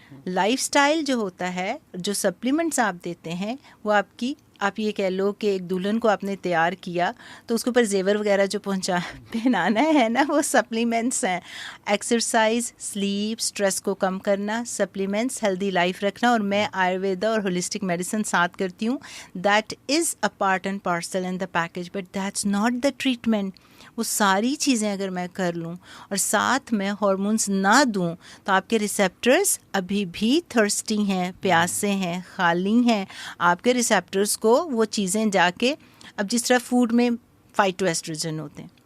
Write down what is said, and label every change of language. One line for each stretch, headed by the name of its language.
Urdu: Life style جو ہوتا ہے, جو سپلیمنٹس آپ دیتے ہیں وہ آپ یہ کہہ لو کہ ایک دلہن کو آپ نے تیار کیا تو اس کے اوپر زیور وغیرہ جو پہنانا ہے نا, وہ سپلیمنٹس ہیں. ایکسرسائز, سلیپ, اسٹریس کو کم کرنا, سپلیمنٹس, ہیلدی لائف رکھنا. اور میں آیورویدا اور ہولسٹک میڈیسن ساتھ کرتی ہوں.
English: That is a part and parcel in the package, but that's not the treatment.
Urdu: وہ ساری چیزیں اگر میں کر لوں اور ساتھ میں ہارمونس نہ دوں تو آپ کے ریسیپٹرز ابھی بھی تھرسٹی ہیں, پیاسے ہیں, خالی ہیں. آپ کے ریسیپٹرز کو وہ چیزیں جا کے, اب جس طرح فوڈ میں فائٹو ایسٹروجن ہوتے ہیں.